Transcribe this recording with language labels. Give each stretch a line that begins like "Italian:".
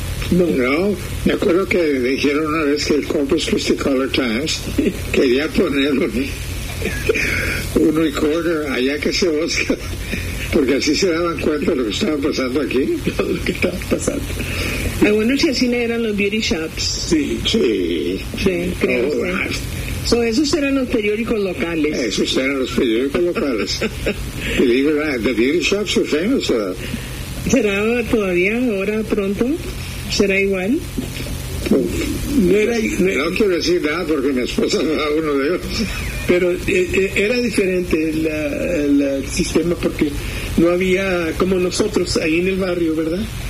Spanish: No, me acuerdo que dijeron una vez que el Corpus Christi Color Times quería poner un recorder allá que se busca. Porque así se daban cuenta de lo que estaba pasando aquí. Lo que estaba pasando. Ay, bueno, si así eran los
English: beauty shops.
Spanish: Sí. Sí. Sí, creo.
English: Oh, right.
Spanish: So, esos eran los periódicos locales. Esos eran los periódicos locales.
English: Believe it or not, the beauty shops were famous.
Spanish: ¿Será todavía ahora pronto? ¿Será igual? No quiero decir nada porque mi esposa no era uno de ellos. Pero era diferente el sistema porque no había, como nosotros ahí en el barrio, ¿verdad?